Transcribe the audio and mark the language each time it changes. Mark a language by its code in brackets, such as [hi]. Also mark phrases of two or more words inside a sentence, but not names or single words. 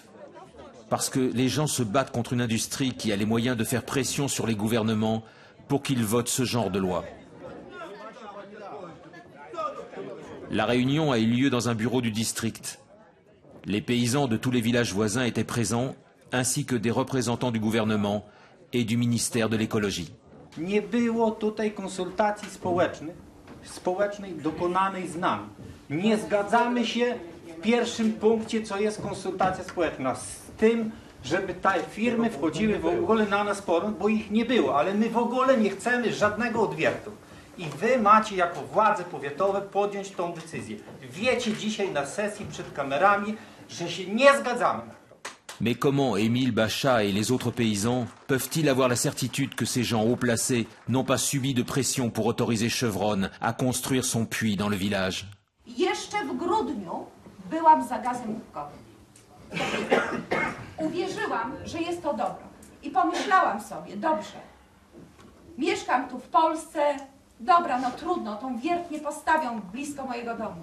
[fr] Parce que les gens se battent contre une industrie qui a les moyens de faire pression sur les gouvernements pour qu'ils votent ce genre de loi. La réunion a eu lieu dans un bureau du district. Les paysans de tous les villages voisins étaient présents, ainsi que des représentants du gouvernement et du ministère de l'écologie. [pl] Nie było tutaj konsultacji społecznej dokonanej z nami. Nie zgadzamy się w pierwszym punkcie, co jest konsultacja społeczna, z tym, żeby te firmy wchodziły w ogóle na nas porząd, bo ich nie było, ale my w ogóle nie chcemy żadnego odwiertu. I wy macie jako władze powiatowe podjąć tą decyzję. Wiecie dzisiaj na sesji przed kamerami, że się nie zgadzamy. [fr] Mais comment Émile Bachat et les autres paysans peuvent-ils avoir la certitude que ces gens haut placés n'ont pas subi de pression pour autoriser Chevron à construire son puits dans le village? [pl] Jeszcze w grudniu byłam za gazem łupkowym. Uwierzyłam, że jest to dobro. I pomyślałam sobie, dobrze, mieszkam tu w Polsce, dobra, no trudno, tą wiertnię postawią blisko mojego domu.